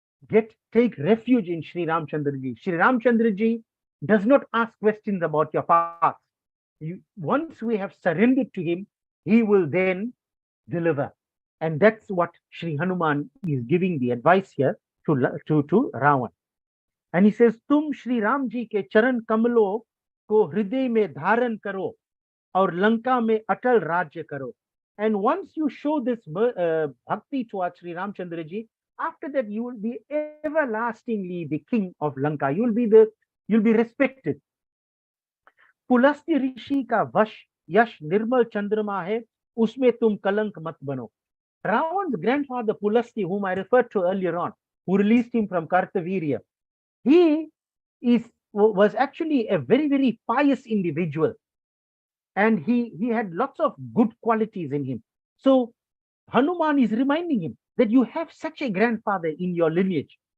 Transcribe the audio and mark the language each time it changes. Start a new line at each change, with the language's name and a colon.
English: Take refuge in Sri Ramchandra ji. Sri Ramchandra ji does not ask questions about your past. Once we have surrendered to him, he will then deliver. And that's what Sri Hanuman is giving the advice here to Ravan. And he says,
Hindi: तुम श्री राम जी के चरण कमलों को हृदय में धारण करो और लंका में अटल राज्य करो.
English: And once you show this bhakti towards Sri Ramchandra ji, after that you will be everlastingly the king of Lanka. You'll be respected.
Hindi: Pulastya ऋषि का वश यश निर्मल चंद्रमा है, उसमें तुम कलंक मत बनो.
English: Ravan's grandfather Pulasthi, whom I referred to earlier on, who released him from Kartavirya, he was actually a very, very pious individual, and he had lots of good qualities in him. So Hanuman is reminding him that you have such a grandfather in your lineage.